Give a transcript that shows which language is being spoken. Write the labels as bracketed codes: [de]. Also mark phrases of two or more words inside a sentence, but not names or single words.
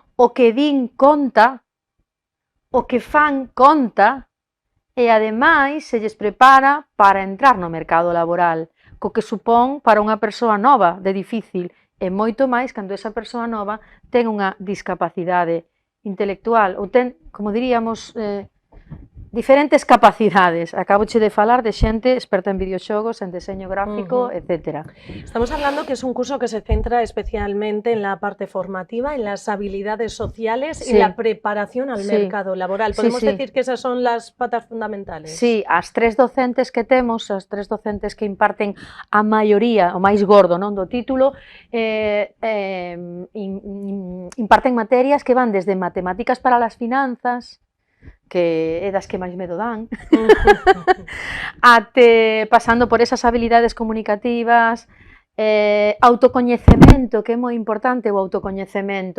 [gl] O que din conta, o que fan conta, e ademais se lles prepara para entrar no mercado laboral, co que supón para unha persoa nova de difícil, e moito máis cando esa persoa nova ten unha discapacidade intelectual, ou ten, como diríamos, diferentes capacidades. Acabo de falar de xente experta en videoxogos, en deseño gráfico, etc. [es] Estamos hablando que es un curso que se centra especialmente en la parte formativa, en las habilidades sociales y la preparación al mercado laboral. ¿Podemos decir que esas son las patas fundamentales? Sí, [gl] as tres docentes que temos, as tres docentes que imparten a maioría, o máis gordo, non, do título, imparten materias que van desde matemáticas [es] para las finanzas, [gl] que é das que máis medo dan, pasando por esas habilidades comunicativas, autocoñecemento, que é moi importante o autocoñecemento.